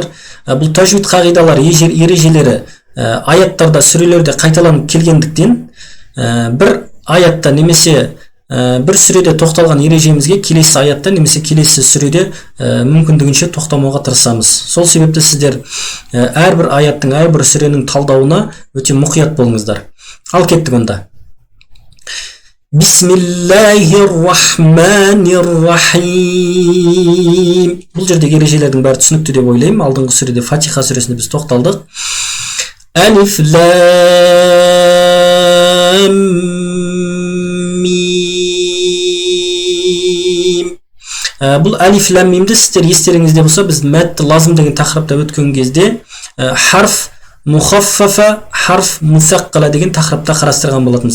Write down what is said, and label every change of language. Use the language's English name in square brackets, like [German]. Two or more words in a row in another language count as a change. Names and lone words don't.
[Kazakh] Бұл тажвид қағидалары, ережелері аяттарда, сүрелерде қайталанып келгендіктен, бір аятта немесе бір сүреде тоқталған ережемізге келесі аятта немесе келесі сүреде мүмкіндігінше тоқтамауға тырысамыз. Сол себепті сіздер әрбір аяттың, әрбір сүренің талдауына өте мұқият болыңыздар. Ал кеттік онда. [Arabic] بسم الله الرحمن الرحيم. [Kazakh] Бұл жердегі ережелердің бәрі түсінікті деп ойлаймын. Алдыңғы сүреде Фатиха сүресінде біз тоқталдық. [Arabic] ألف لام ميم. [Kazakh] Бұл алиф лам мимді сіздер естеріңізде болса, біз мәтті лазым деген тақырыпта өткен кезде [Arabic] حرف مخففة, حرف مثقلة [Kazakh] деген тақырыпта қарастырған болатынбыз.